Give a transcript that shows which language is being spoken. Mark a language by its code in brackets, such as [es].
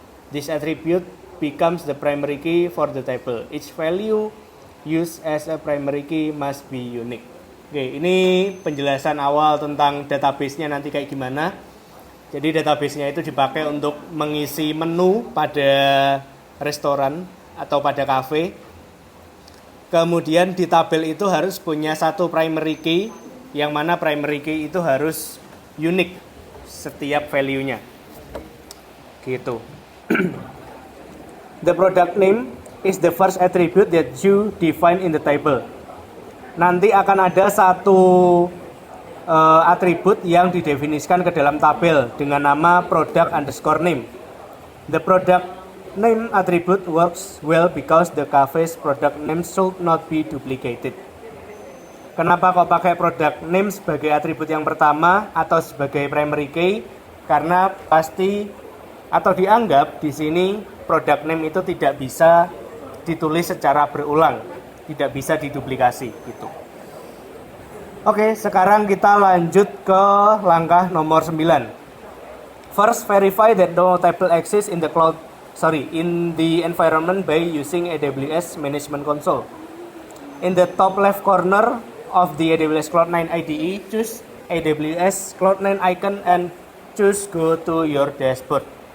[en] This attribute becomes the primary key for the table. Each value used as a primary key must be unique. [id] Oke, ini penjelasan awal tentang database-nya nanti kayak gimana. Jadi database-nya itu dipakai untuk mengisi menu pada restoran atau pada cafe. Kemudian di tabel itu harus punya satu primary key, yang mana primary key itu harus unik setiap value-nya. Gitu. [en] The product name is the first attribute that you define in the table. [id] Nanti akan ada satu atribut yang didefinisikan ke dalam tabel dengan nama product underscore name. [en] The product name attribute works well because the cafe's product name should not be duplicated. [id] Kenapa kok pakai product name sebagai atribut yang pertama atau sebagai primary key? Karena pasti atau dianggap di sini product name itu tidak bisa ditulis secara berulang, tidak bisa diduplikasi gitu. Oke, sekarang kita lanjut ke langkah nomor 9. [en] First, verify that no table exists in the environment by using AWS Management Console. In the top left corner of the AWS Cloud9 IDE, choose AWS Cloud9 icon and choose go to your dashboard.